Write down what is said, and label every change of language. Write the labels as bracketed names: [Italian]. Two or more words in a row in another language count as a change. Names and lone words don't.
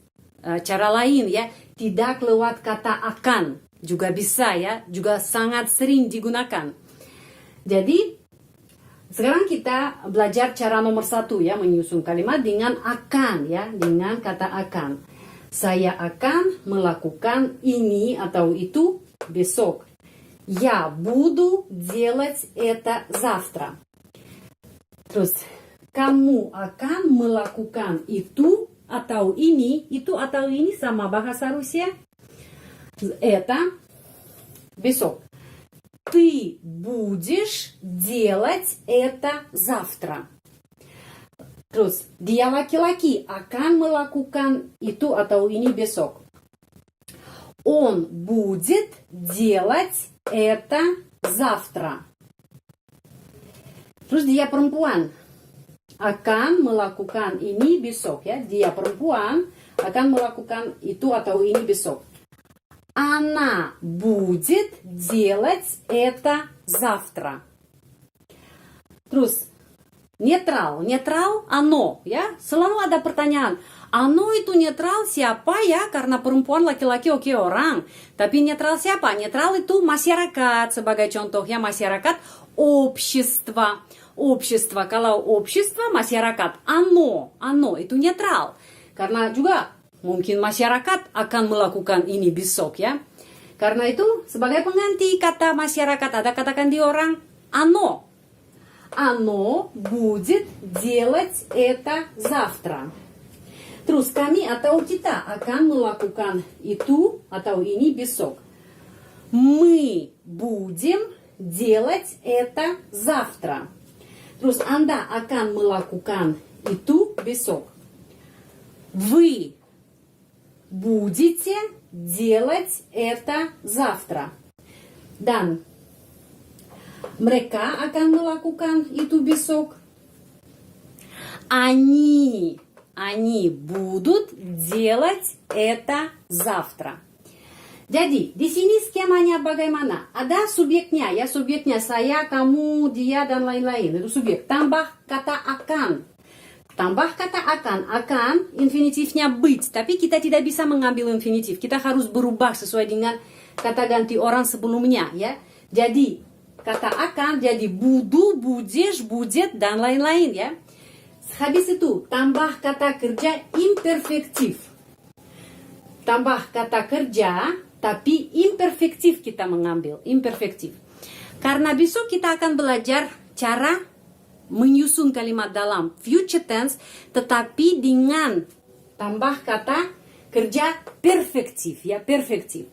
[Indonesian] Cara lain, ya, tidak lewat kata akan juga bisa, ya, juga sangat sering digunakan. Jadi sekarang kita belajar cara nomor 1, ya, menyusun kalimat dengan akan, ya, dengan kata akan. Saya akan melakukan ini atau itu besok. [Russian] Я буду делать это завтра. [Indonesian] Terus, kamu akan melakukan itu atau ini. Itu atau ini sama bahasa Rusia. Это besok. [Russian] Ты будешь делать это завтра. [Indonesian] Terus, dia laki-laki akan melakukan itu atau ini besok. [Russian] Он будет делать это завтра. [Indonesian] Terus dia perempuan akan melakukan ini besok, ya. Dia perempuan akan melakukan itu atau ini besok. [Russian] Она будет делать это завтра. [Indonesian] Terus netral, netral оно, ya. Selalu ada pertanyaan. Ano itu netral siapa, ya? Karena perempuan, laki-laki, oke, orang. Tapi netral siapa? Netral itu masyarakat. Sebagai contohnya masyarakat, [Russian] общество. Общество. [Indonesian] Kalau общество, masyarakat. Ano itu netral. Karena juga mungkin masyarakat akan melakukan ini besok, ya. Karena itu sebagai pengganti kata masyarakat, ada katakan di orang оно. [Russian] Оно будет делать это завтра. [Indonesian] Terus kami atau kita akan melakukan itu atau ini besok. [Russian] Мы будем делать это завтра. [Indonesian] Terus Anda akan melakukan itu besok. [Russian] Вы будете делать это завтра. [Indonesian] Dan mereka akan melakukan itu besok. [Russian] Они будут делать это завтра. [Indonesian] Jadi, di sini skemanya bagaimana? Ada subjeknya, ya, subjeknya saya, kamu, dia, dan lain-lain. Itu subjek. Tambah kata akan. Tambah kata akan infinitifnya быть. Tapi kita tidak bisa mengambil infinitif. Kita harus berubah sesuai dengan kata ganti orang sebelumnya, ya. Jadi, kata akan jadi [Russian] буду, будешь, будет, [Indonesian] dan lain-lain, ya. Habis itu, tambah kata kerja imperfektif. Tambah kata kerja, tapi imperfektif kita mengambil. Imperfektif. Karena besok kita akan belajar cara menyusun kalimat dalam [English] future tense, [Indonesian] tetapi dengan tambah kata kerja perfektif, ya, perfektif.